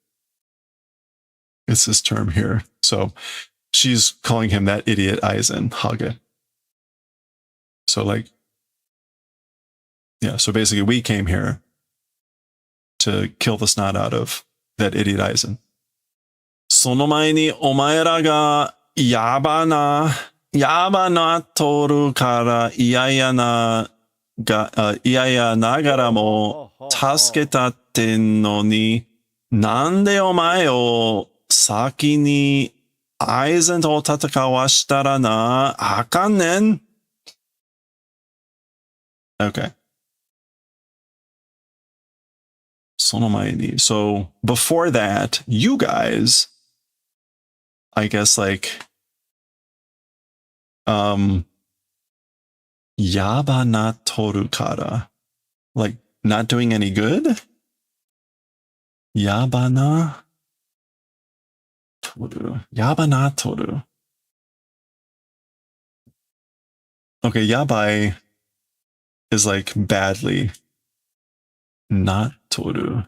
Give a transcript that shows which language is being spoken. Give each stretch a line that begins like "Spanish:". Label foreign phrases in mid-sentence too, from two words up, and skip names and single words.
English: It's this term here. So she's calling him that idiot Aizen, Hage. So like, yeah, so basically we came here to kill the snot out of that idiot Aizen.
Japanese: その前にお前らがやばなとるから嫌やながらも助けたってんのに、なんでお前を先にAizenと戦わしたらなあかんねん? Okay. その前に.
English: So before that, you guys, I guess like,
Japanese: やばなとるから,
English: like not doing any good?
Japanese: やばなとる.
English: Okay, yabai is like badly. Not toru.